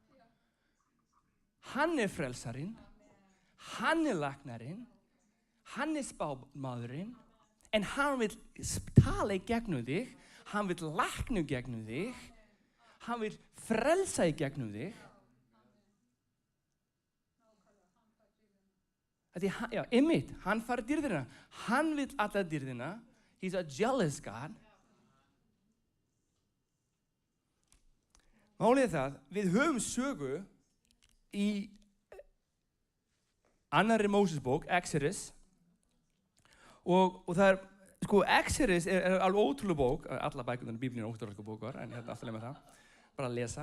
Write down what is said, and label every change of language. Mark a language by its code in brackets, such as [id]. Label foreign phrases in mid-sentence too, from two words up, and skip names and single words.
[is] Hann er frelsarinn, hann er læknarinn, hann er spámaðurinn, en hann vil tala í gegnum þig, hann vil lækna í gegnum þig, hann vil frelsa í gegnum þig. Já, einmitt, hann fær dýrðina. Hann vil alla dýrðina. [en] He's a jealous God. [is] Málið er það, við höfum sögu í annarri Mósesbók, Exodus, og það er, sko, Exodus er alveg ótrúlega bók, alla bækurnar í Biblíunum er ótrúlega bókar, en hérna alltaf með það, bara að lesa.